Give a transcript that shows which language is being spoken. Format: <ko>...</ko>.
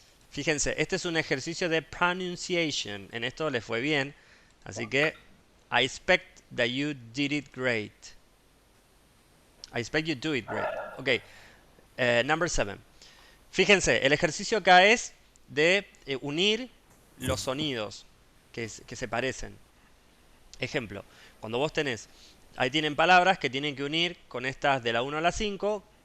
<es>Fíjense, este es un ejercicio de pronunciation. En esto les fue bien. Así que</es> <en>I expect that you did it great. I expect you do it great. Ok, number 7.</en> <es>Fíjense, el ejercicio acá es de unir los sonidos que se parecen. Ejemplo, cuando vos tenés, ahí tienen palabras que tienen que unir con estas de la 1 a la 5.</es>